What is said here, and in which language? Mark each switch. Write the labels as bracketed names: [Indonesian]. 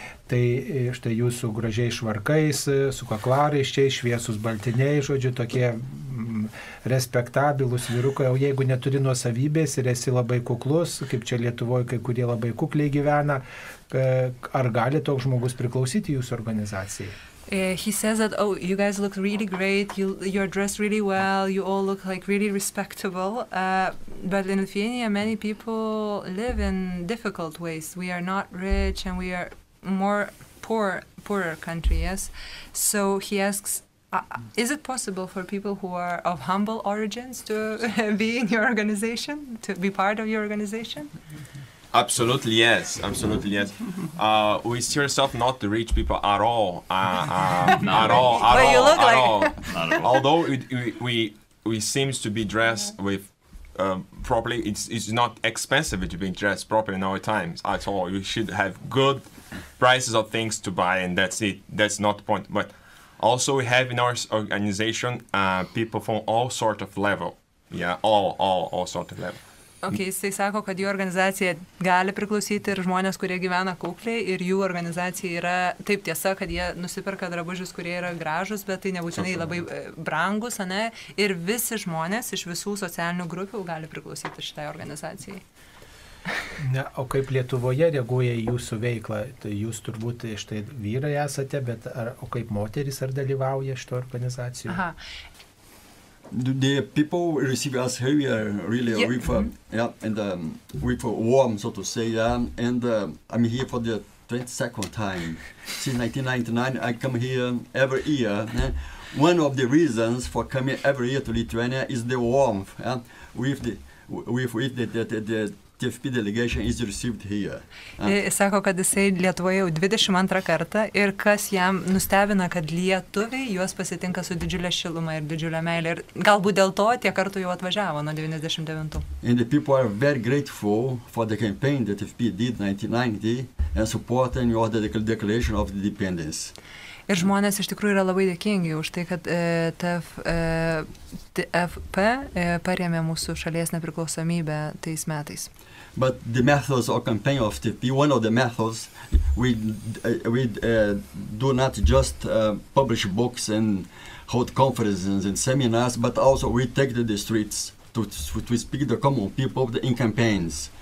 [Lithuanian] Tai štai jūsų gražiai švarkais, su kaklaraiščiais, šviesus baltiniai, žodžiu, tokie respektabilus vyrukai, o jeigu neturi nuosavybės ir esi labai kuklus, kaip čia Lietuvoje kai kurie labai kukliai gyvena, ar gali toks žmogus priklausyti jūsų organizacijai? [English] He says that, you guys look really great, you're dressed really well, you all look like really respectable, but in Lithuania many people live in difficult ways. We are not rich and we are more poorer country, yes? So he asks, is it possible for people who are of humble origins to be in your organization, to be part of your organization? Absolutely yes. We see ourselves not the rich people at all. At all. Although we seems to be dressed with properly, it's not expensive to be dressed properly in our times at all. You should have good prices of things to buy, and that's it. That's not the point. But also we have in our organization people from all sort of level. Yeah, all sort of level. [Lithuanian] Okay, jisai sako, kad jų organizacija gali priklausyti ir žmonės, kurie gyvena kukliai, ir jų organizacija yra taip tiesa, kad jie nusiperka drabužius, kurie yra gražus, bet tai nebūtinai labai brangus, ane? Ir visi žmonės iš visų socialinių grupių gali priklausyti šitai organizacijai. O kaip Lietuvoje reaguoja į jūsų veiklą? Tai jūs turbūt štai vyrai esate, bet o kaip moteris ar dalyvauja šito organizacijų? Aha. [English] The people receive us here really with with warm, so to say, and I'm here for the 22nd time. Since 1999, I come here every year. One of the reasons for coming every year to Lithuania is the warmth with the TFP delegation is received here. [Lithuanian] Sako, kad jisai Lietuvoje jau 22 kartą ir kas jam nustebina, kad lietuviai juos pasitinka su didžiulė šiluma ir didžiulė meilė. Ir galbūt dėl to tie kartų jau atvažiavo nuo 99. [English] And the people are very grateful for the campaign that TFP did in 1990 and supporting the Declaration of Independence. [Lithuanian] Ir žmonės iš tikrųjų yra labai dėkingi už tai, kad TFP parėmė mūsų šalies nepriklausomybę tais metais. [English] But the methods of campaign of TFP, one of the methods, we do not just publish books and hold conferences and seminars, but also we take to the streets to speak to the common people in campaigns.